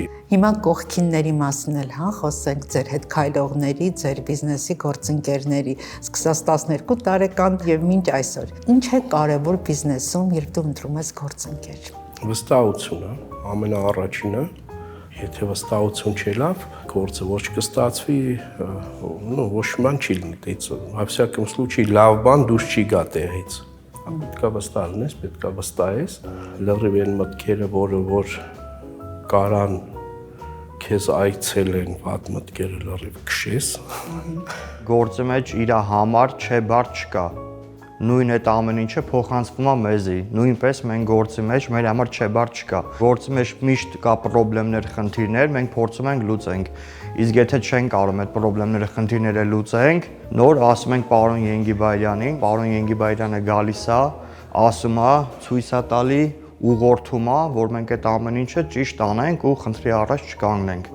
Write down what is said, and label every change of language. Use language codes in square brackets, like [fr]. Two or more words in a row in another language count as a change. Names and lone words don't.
[hy] Հիմա կողքինների մասին էլ հա խոսենք ձեր հետ քայլողների, ձեր բիզնեսի գործընկերների, սկսած 12 տարեկան եւ մինչ այսօր։ Ինչ է կարևոր բիզնեսում, երբ դու ընտրում ես գործընկեր։ Վստահությունը, ամենաառաջինը, եթե վստահություն չի լավ, գործը ոչ կստացվի, ոչ ման չի լինի, [ru] во всяком случае [hy] լավ բան դուրս չի գա տեղից։ Պետքա վստահ լինես, պետքա վստահես, լրիվ են մտքերը, որ կարան քեզ այցել են վատ մտքերը լրիվ քշես։ Գործի մեջ իր համար չէ բար չկա։ Նույն այդ ամեն ինչը փոխանցվում է մեզի։ Նույնպես մենք գործի մեջ մեր համար չէ բար չկա։ Գործի մեջ միշտ կա խնդիրներ, խնդիրներ, մենք փորձում ենք լուծենք։ Իսկ եթե չենք կարող այդ խնդիրները, խնդիրները լուծենք, նոր ասում ենք պարոն Ենգիբայրյանին, պարոն Ենգիբայրյանը գալիս է, ասում է, ցույց է տալի, ուղղորդում է, որ մենք այդ ամեն ինչը ճիշտ անենք ու խնդրի առաջ չկանգնենք։